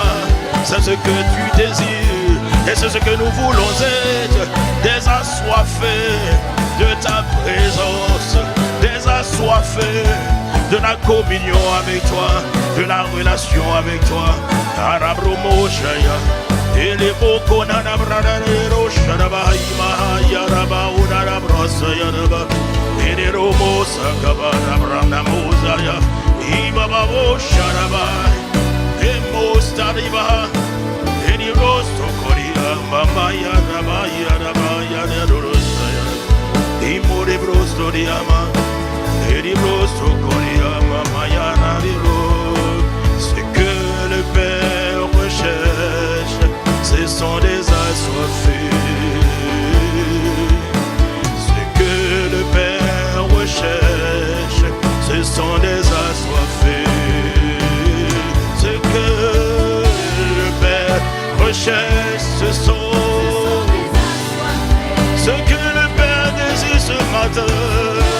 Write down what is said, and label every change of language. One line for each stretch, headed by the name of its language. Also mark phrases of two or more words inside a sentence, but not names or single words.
French: C'est ce que tu désires et c'est ce que nous voulons être, des assoiffés de ta présence, des assoiffés de la communion avec toi, de la relation avec toi. Arabromo Shaya. Et les beaux konana bradero shadaba ima yaraba unara brasa yaraba. Et les romos sakaba branda mozaya. Ibaba wo shadaba. Et mostariba. Et les rosto koria mama yaraba yaraba yarosa yaraba. Et more brosto diama. Et les brosto koria mama yaraba. C'est que le Père recherche, ce sont des assoiffés. Ce que le Père recherche, ce sont des assoiffés. Ce que le Père recherche, ce sont ce que le Père désire ce matin.